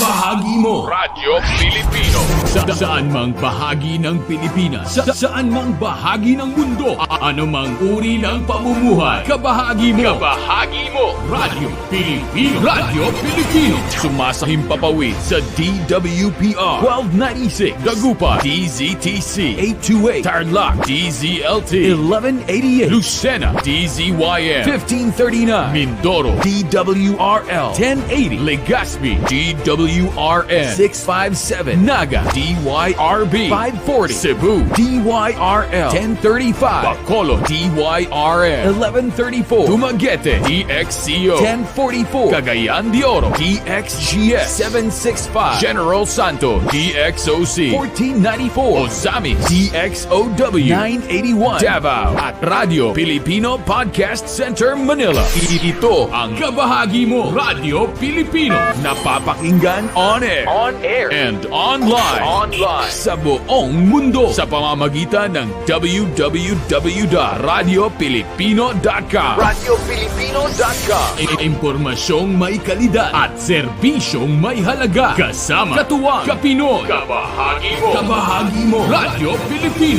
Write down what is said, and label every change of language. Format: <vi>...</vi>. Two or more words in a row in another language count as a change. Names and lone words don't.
<tl>kabahagi mo. Radyo Pilipino. Saan mang bahagi ng Pilipinas, saan mang bahagi ng mundo, anumang uri ng pamumuhay, kabahagi mo. Kabahagi mo. Radyo Pilipino. Radyo Pilipino. Sumasahimpapawid sa DWPR 1296, Dagupan, DZTC 828, Tarlac, DZLT 1188, Lucena, DZYM 1539, Mindoro, DWRL 1080, Legazpi, DWRN 657, Naga, DYRB 540, Cebu, DYRL 1035, Bacolod, DYRN 1134, Dumaguete, DXCO 1044, Cagayan de Oro, DXGS 765, General Santos, DXOC 1494, Ozami, DXOW 981, Davao, at Radio Filipino Podcast Center, Manila. Ito ang kabahagi mo, Radio Filipino, napapakinggan</tl> <en>on air and online</en> <tl>sa buong mundo sa pamamagitan ng www.radiofilipino.com. RadyoFilipino.com. Impormasyong may kalidad at serbisyong may halaga. Kasama, katuwang, kapinoy. Kabahagi mo. Radio Filipino.</tl>